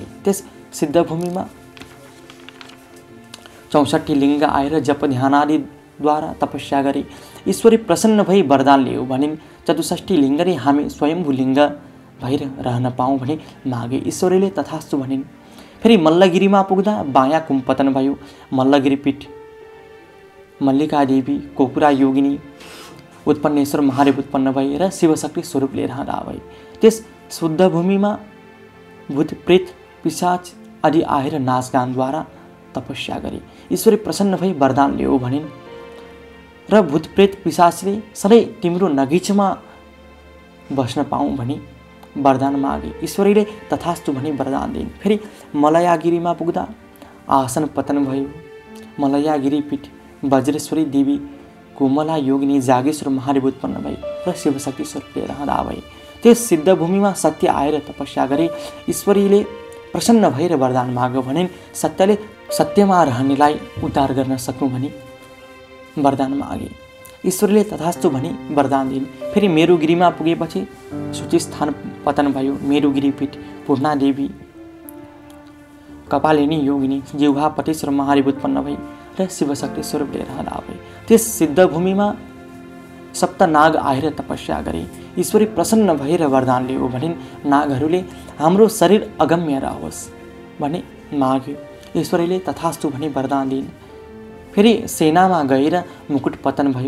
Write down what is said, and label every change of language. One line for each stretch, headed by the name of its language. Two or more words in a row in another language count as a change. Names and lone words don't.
Nepali: त्यस सिद्धभूमिमा 64 लिङ्ग आएर जप ध्यानादिद्वारा तपस्या गरे। ईश्वरी प्रसन्न भई वरदान लियो भनिन्। 64 लिङ्गले हामी स्वयम्भू लिङ्ग भएर रहन पाऊँ भनी मागे। ईश्वरीले तथास्तु भनिन्। फेरि मल्लगिरीमा पुग्दा बायाँ कुम्पतन भयो। मल्लगिरी पीठ मल्लिका देवी कोकुरा योगिनी उत्पन्नेश्वर महादेव उत्पन्न भए र शिवशक्ति स्वरूपले रहँदा भए। त्यस शुद्ध भूमिमा भूत प्रेत पिशाच आदि आएर नाचगानद्वारा तपस्या गरे। ईश्वरी प्रसन्न भई वरदान लियो भनिन् र भूत प्रेत पिशाचले सधैँ तिम्रो नगिचमा बस्न पाऊँ भनी वरदान मागे। ईश्वरीले तथास्तु भनी वरदान दिइन्। फेरि मलयागिरीमा पुग्दा आसन पतन भयो। मलयागिरी पीठ वज्रेश्वरी देवी कोमला योगिनी जागेश्वर महादेव उत्पन्न भई र शिवशक्ति स्वरूपले रहँदा भए। त्यस सिद्धभूमिमा सत्य आएर तपस्या गरे। ईश्वरीले प्रसन्न भएर वरदान माग भनिन्। सत्यले सत्यमा रहनेलाई उद्धार गर्न सक्नु भनी वरदान मागे। ईश्वरले तथास्तु भनी वरदान दिइन्। फेरि मेरुगिरीमा पुगेपछि सूचिस्थान पतन भयो। मेरुगिरी पीठ पूर्णादेवी कपालिनी योगिनी जिह्वा पटेश्वर महादेव उत्पन्न भई र शिवशक्ति स्वरूपले रहँदा भए। त्यस सिद्धभूमिमा सप्त नाग आएर तपस्या गरे। ईश्वरी प्रसन्न भएर वरदान लियो भनिन्। नागहरूले हाम्रो शरीर अगम्य रहोस् भने माग्यो। ईश्वरीले तथास्तु भनी वरदान दिइन्। फेरि सेनामा गएर मुकुट पतन भयो।